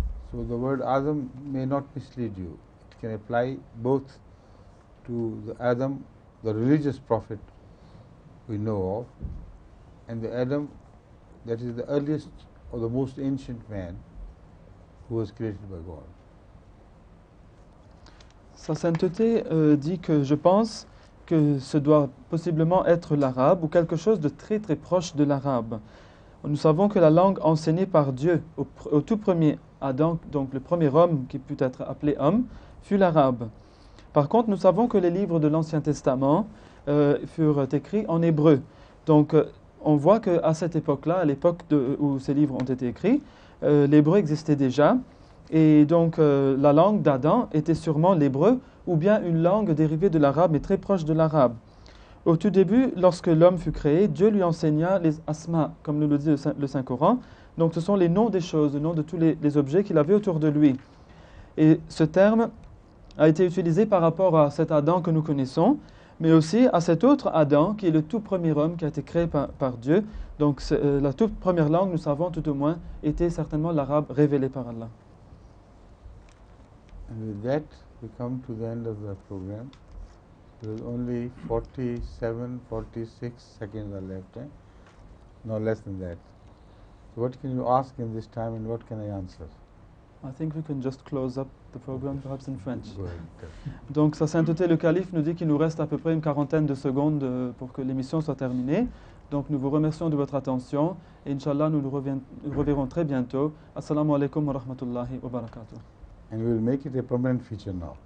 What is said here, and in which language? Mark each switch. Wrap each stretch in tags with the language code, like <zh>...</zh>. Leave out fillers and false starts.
<en>So the word Adam may not mislead you. It can apply both to the Adam, the religious prophet we know of, and the Adam that is the earliest or the most ancient man who was created by God.</en> <fr>Sa sainteté dit que je pense que ce doit possiblement être l'arabe ou quelque chose de très très proche de l'arabe. Nous savons que la langue enseignée par Dieu au tout premier Adam, donc le premier homme qui put être appelé homme, fut l'arabe. Par contre, nous savons que les livres de l'Ancien Testament furent écrits en hébreu. Donc, on voit qu'à cette époque-là, à l'époque où ces livres ont été écrits, l'hébreu existait déjà. Et donc, la langue d'Adam était sûrement l'hébreu ou bien une langue dérivée de l'arabe, mais très proche de l'arabe. Au tout début, lorsque l'homme fut créé, Dieu lui enseigna les asma, comme nous le dit le Saint-Coran. Donc, ce sont les noms des choses, le nom de tous les objets qu'il avait autour de lui. Et ce terme a été utilisé par rapport à cet Adam que nous connaissons, mais aussi à cet autre Adam qui est le tout premier homme qui a été créé par Dieu. Donc, la toute première langue, nous savons tout au moins, était certainement l'arabe révélé par Allah.</fr> <en>And with that, we come to the end of the program. There is only 47, 46 seconds are left, no less than that. So what can you ask in this time and what can I answer? I think we can just close up the program, perhaps in French. Go ahead.</en> <fr>Donc, Sa Sainteté le Calife nous dit qu'il nous reste à peu près une quarantaine de secondes pour que l'émission soit terminée. Donc, nous vous remercions de votre attention et Inch'Allah, nous reverrons très bientôt.</fr> <ar>Assalamu alaikum wa rahmatullahi wa barakatuh.</ar> <en>And we will make it a permanent feature now.</en>